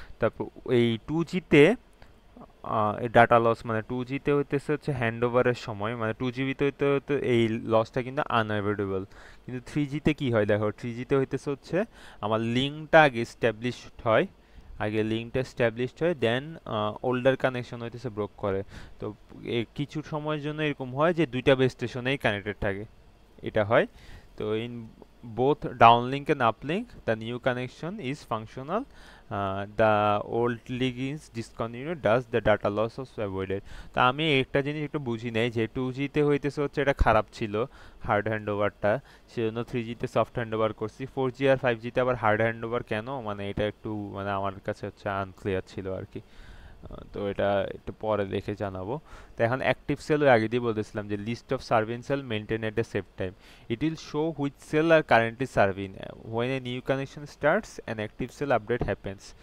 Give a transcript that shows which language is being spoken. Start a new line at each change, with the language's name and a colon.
Bangla: তারপর এই 2G তে এই ডাটা লস মানে 2G তে হইতেছে হচ্ছে হ্যান্ড ওভারের সময়, মানে 2GB হইতে হইতে এই লসটা কিন্তু আনঅ্যাভয়েডেবল। কিন্তু 3G তে কি হয় দেখো, 3G তে হইতেছে হচ্ছে আমার লিঙ্কটা আগে স্ট্যাবলিশড হয়, আগে লিঙ্কটা স্ট্যাবলিশড হয় দেন ওল্ডার কানেকশন হইতেছে ব্রোক করে। তো কিছু সময়ের জন্য এরকম হয় যে দুইটা বেস স্টেশনেই কানেক্টেড থাকে, এটা হয়।
English: তো in both downlink and uplink the new connection is functional, the old link is discontinued thus the data loss was avoided।
Bangla: তা আমি একটা জিনিস একটু বুঝি নাই যে 2G তে হইতেছে হচ্ছে এটা খারাপ ছিল হার্ড হ্যান্ড ওভারটা, সেজন্য 3G তে সফট হ্যান্ড ওভার করছি, 4G আর 5G তে আবার হার্ড হ্যান্ড ওভার কেন, মানে এটা একটু মানে আমার কাছে হচ্ছে আনক্লিয়ার ছিল আর কি। তো এটা একটু পরে দেখে জানাবো। তো এখন অ্যাক্টিভ সেল ওই আগে দিয়ে বলতেছিলাম যে
English: List of serving cell maintain at a save time, it will show which cell are currently serving when a new connection starts an active cell update happens.